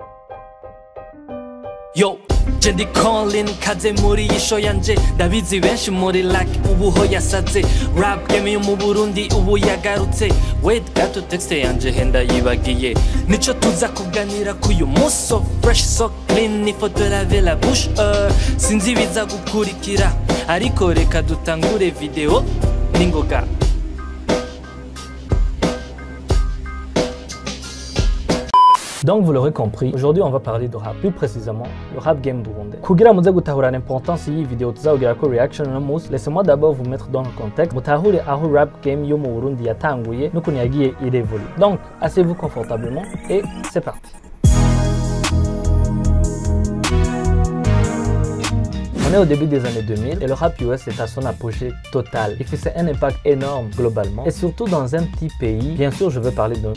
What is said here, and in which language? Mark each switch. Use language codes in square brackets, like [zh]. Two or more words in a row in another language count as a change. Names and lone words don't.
[rn] Yo. Jendi Colin kaze muri yisho yanje ndabizi benshi muri like ubuho yasaze [en] rap game [rn] yo mu Burundi ubu yagarutse wait gato texte yanje henda yibagiye nico tuza kuganira kuyu munsi [en] so fresh so clean [fr] il faut te laver la bouche [rn] sinzi biza gukurikira ariko reka dutangure video ningoga. [fr] Donc vous l'aurez compris, aujourd'hui on va parler de rap, plus précisément le [en] rap game [fr] burundais. [rn] Kugira muze gutahura l'importance y'iyi video tuzagira ko reaction no munsi, [fr] laissez-moi d'abord vous mettre dans le contexte, [rn] mutahure aho [en] rap game [rn] yo mu Burundi yatanguye n'ukuntu yagiye irévolue. [fr] Donc asseyez-vous confortablement et c'est parti. On est au début des années 2000 et le rap US est à son apogée total. Il faisait un impact énorme globalement et surtout dans un petit pays. Bien sûr, je veux parler de...